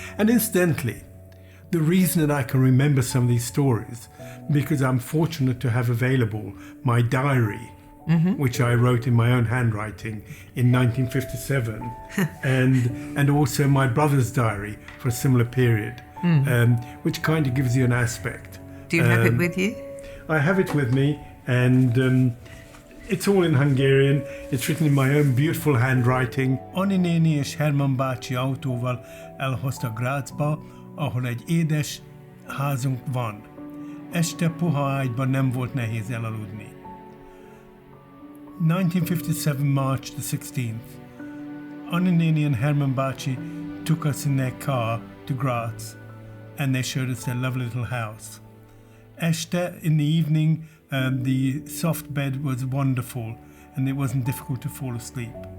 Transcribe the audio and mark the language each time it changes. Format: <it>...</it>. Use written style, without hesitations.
<en>And incidentally, the reason that I can remember some of these stories, because I'm fortunate to have available my diary, which I wrote in my own handwriting in 1957, and also my brother's diary for a similar period, which kind of gives you an aspect. Do you have it with you? I have it with me, and it's all in Hungarian. It's written in my own beautiful handwriting.</en> <hu>Anni néni és Herman bácsi autóval elhozta Grazba, ahol egy édes házunk van. Este puha ágyban nem volt nehéz elaludni.</hu> <en>1957, March the 16th. Anni néni and Herman bácsi took us in their car to Graz, and they showed us their lovely little house. Este, in the evening, the soft bed was wonderful, and it wasn't difficult to fall asleep.</en>